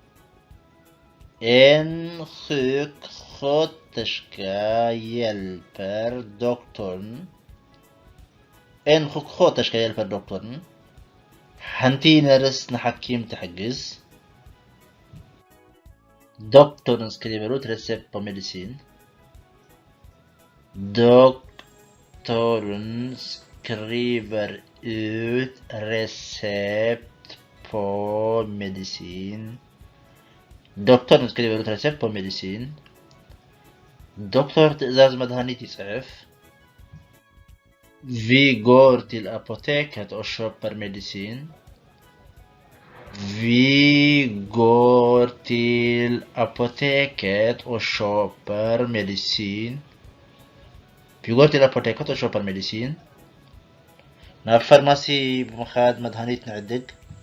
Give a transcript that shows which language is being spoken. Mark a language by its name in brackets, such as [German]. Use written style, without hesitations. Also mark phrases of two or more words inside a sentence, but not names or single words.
[Swedish] En sjuksköterska hjälper doktorn. En sjuksköterska hjälper doktorn. حنتي نرس نحكيم تحجز. Doktorn skriver ut recept på medicin. Doktorn skriver ut recept på medicin. Doktorn skriver ut recept på medicin. [Tigrinya] Doktor ትእዛዝ መድኃኒት ይጽሕፍ. [Swedish] Vi går till apoteket och köper medicin. Vi går till apoteket och köper medicin. Vi går till apoteket och köper medicin. [Tigrinya] ናብ ፋርማሲ ብምኻድ መድኃኒት ንዕድግ